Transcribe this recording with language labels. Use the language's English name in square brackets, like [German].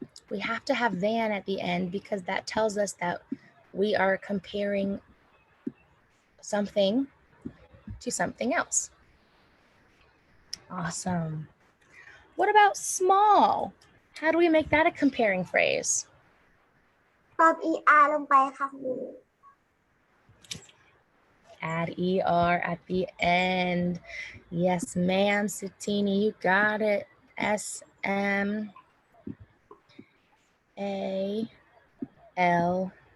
[English] We have to have than at the end because that tells us that we are comparing something to something else. Awesome. What about small? How do we make that a comparing phrase? [Thai] เติม ER ลงไปค่ะครู [English] Add ER at the end. Yes, ma'am, Satini, you got it. SMALLER.